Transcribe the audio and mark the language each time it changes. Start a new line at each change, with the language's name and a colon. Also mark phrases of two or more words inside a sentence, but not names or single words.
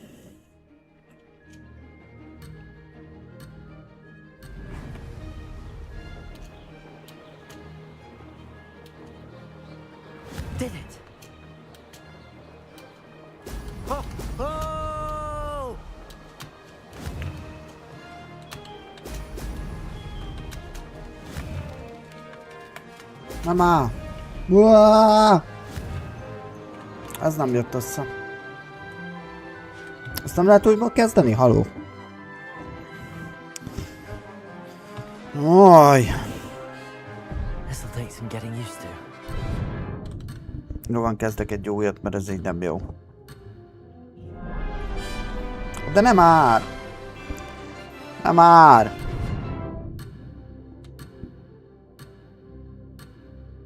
English: Did it! Oh! Oh!
Hungarian: Mama! Uaaah! Ez nem jött össze. Ezt nem lehet újból kezdeni? Haló? Oj!
English: This'll take some getting used to.
Hungarian: Jó van, kezdek egy újat, mert ez így nem jó. De nem már! Nem már!